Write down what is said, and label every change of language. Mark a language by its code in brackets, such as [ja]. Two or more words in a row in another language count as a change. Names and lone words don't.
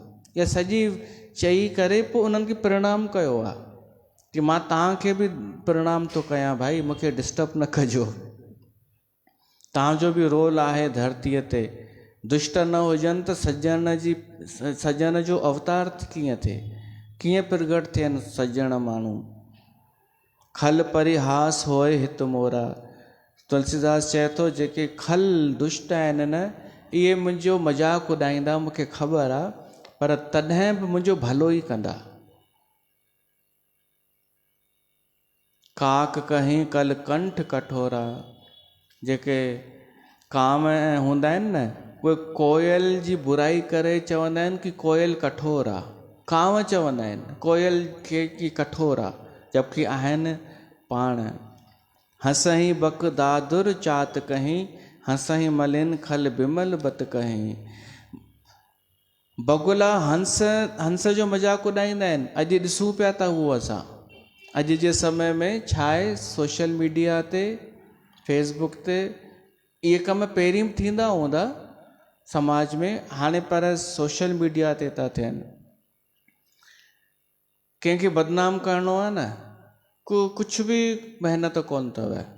[sd] इहा सॼी चई करे पोइ उन्हनि खे प्रणाम कयो आहे कि मां तव्हांखे बि प्रणाम थो कयां, भाई मूंखे डिस्टर्ब न कजो। तव्हांजो बि रोल आहे धरतीअ ते। दुष्ट न हुजनि त सज्जन जो अवतार कीअं थिए, कीअं प्रगट थियनि सज्जन माण्हू। [awa] खल परिहास होए हित मोरा। [sd] तुलसीदास चए थो जेके खल दुष्ट आहिनि न इहे मुंहिंजो मज़ाक उॾाईंदा, मूंखे ख़बर आहे, पर तॾहिं बि मुंहिंजो भलो ई कंदा। [awa] काक कहीं कल कंठ कठोरा। [sd] जेके काम हूंदा आहिनि न उहे कोयल जी बुराई करे चवंदा आहिनि कि कोयल कठोर आहे। कांव चवंदा आहिनि कोयल खे कि कठोर आहे, जबकि आहिनि पाण। [awa] हंसही बक दादुर चात कहीं, हंसही मलिन खल बिमल बत कहीं। [sd] बगुला हंस जो मज़ाक उॾाईंदा आहिनि। अॼु ॾिसूं पिया था उहो असां अॼु जे समय में छा आहे, [en] social media [sd] ते, फेसबुक ते इहे कम पहिरीं बि थींदा हूंदा समाज में, हाणे पर [en] social media [sd] ते था थियनि। कंहिंखे बदनाम करणो आहे न, कुझु बि महिनत कोन अथव।